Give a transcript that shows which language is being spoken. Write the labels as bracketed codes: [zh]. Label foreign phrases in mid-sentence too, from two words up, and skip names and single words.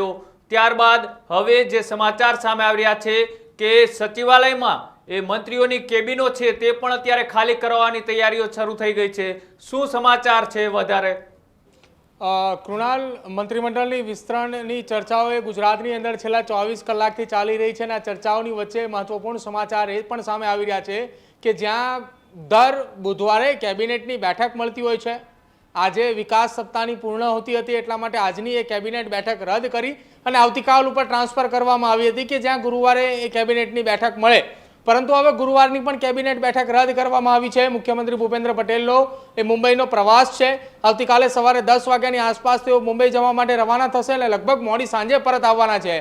[gu] ત્યારબાદ હવે જે સમાચાર સામે આવી રહ્યા છે કે સચિવાલયમાં મંત્રીઓની કેબિનો છે તે પણ અત્યારે ખાલી કરવાની તૈયારીઓ શરૂ થઈ ગઈ છે। શું સમાચાર છે વધારે? કૃણાલ, મંત્રિમંડળની વિસ્તરણની ચર્ચાઓ ગુજરાતની અંદર છેલ્લા 24 કલાકથી ચાલી રહી છે। આ ચર્ચાઓની વચ્ચે મહત્વપૂર્ણ સમાચાર એ પણ સામે આવી રહ્યા છે કે જ્યાં દર બુધવારે કેબિનેટની બેઠક મળતી હોય છે। આજે વિકાસ સપ્તાહની પૂર્ણાહુતિ હતી એટલા માટે આજની એ કેબિનેટ બેઠક રદ કરી અને આવતીકાલ ઉપર ટ્રાન્સફર કરવામાં આવી હતી કે જ્યાં ગુરુવારે એ કેબિનેટની બેઠક મળે। પરંતુ હવે ગુરુવારની પણ કેબિનેટ બેઠક રદ કરવામાં આવી છે। મુખ્યમંત્રી ભૂપેન્દ્ર પટેલનો એ મુંબઈનો પ્રવાસ છે। આવતીકાલે સવારે 10 વાગ્યાની આસપાસ તેઓ મુંબઈ જવા માટે રવાના થશે અને લગભગ મોડી સાંજે પરત આવવાના છે।